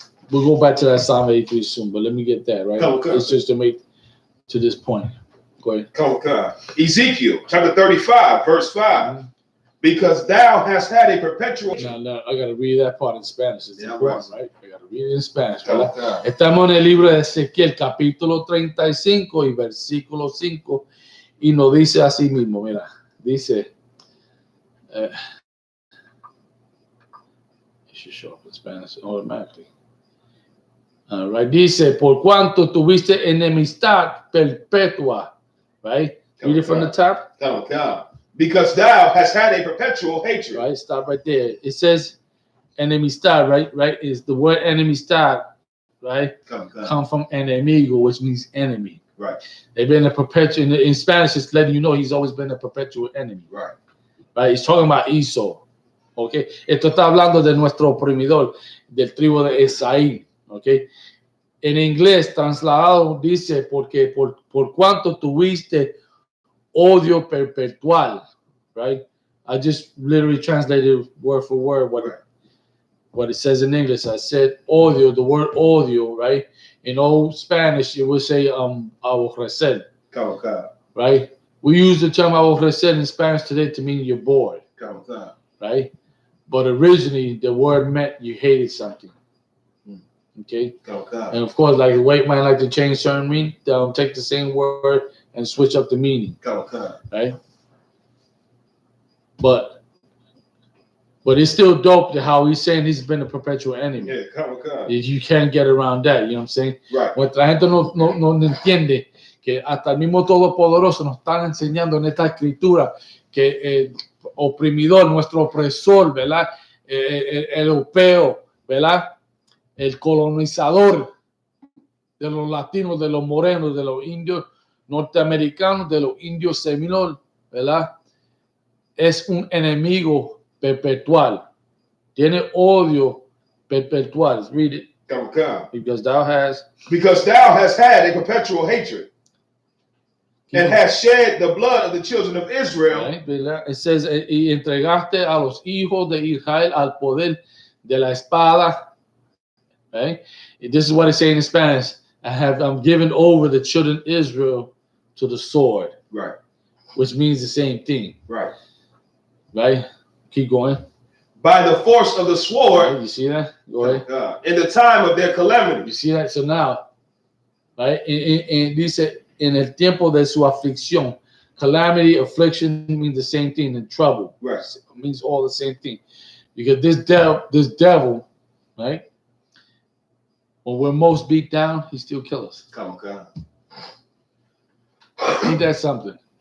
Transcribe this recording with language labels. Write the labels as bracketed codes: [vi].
[en] We'll go back to that Psalm 83 soon, but let me get that right. It's just to make to this point. Go ahead. Come on. Ezekiel chapter 35, verse 5. Because thou hast had a perpetual. Now, I got to read that part in Spanish. It's important, right? I got to read it in Spanish. ¿Verdad? [es] Estamos en el libro de Ezequiel, capítulo 35 y versículo 5. Y nos dice así mismo, mira, dice, [en] it should show up in Spanish automatically. [es] Right, dice, por cuanto tuviste enemistad perpetua, right? [en] Read it from the top. Come on. Because thou hast had a perpetual hatred. Right, stop right there. It says enemistad, right? Right, is the word enemistad, right? Come from enemigo, which means enemy. Right. They've been a perpetual, in Spanish, it's letting you know he's always been a perpetual enemy. Right. Right, he's talking about Esau. [es] Okay, esto está hablando de nuestro oprimidor, del tribu de Esaí. Okay, en inglés trasladado dice, porque por cuanto tuviste odio perpetual, right? [en] I just literally translated word for word what it says in English. I said odio, the word odio, right? In old Spanish, it would say aborrecer, right? We use the term aborrecer in Spanish today to mean you're bored, right? But originally, the word meant you hated something. Okay? And of course, like the white man like to change certain meaning, they'll take the same word and switch up the meaning, right? But it's still dope to how he's saying he's been a perpetual enemy. Yeah, You can't get around that, you know what I'm saying? Right. [es] Nuestra gente no entiende que hasta el mismo Todopoderoso nos están enseñando en esta escritura que oprimidor, nuestro opresor, ¿verdad? El europeo, ¿verdad? El colonizador de los latinos, de los morenos, de los indios norteamericanos, de los indios seminoles, ¿verdad? Es un enemigo perpetual. Tiene odio perpetual. [en] Read it. Because thou hast had a perpetual hatred and hast shed the blood of the children of Israel. Right, it says, [es] y entregaste a los hijos de Israel al poder de la espada. [en] Right? This is what it's saying in Spanish. I'm given over the children of Israel to the sword. Right. Which means the same thing. Right. Right? Keep going. By the force of the sword. Right, you see that? Go ahead. In the time of their calamity. You see that? So now, right? [es] Dice, en el tiempo de su aflicción. [en] Calamity, affliction means the same thing. And trouble. Right. It means all the same thing. Because this devil, right? When we're most beat down, he still kills us. Ain't that something?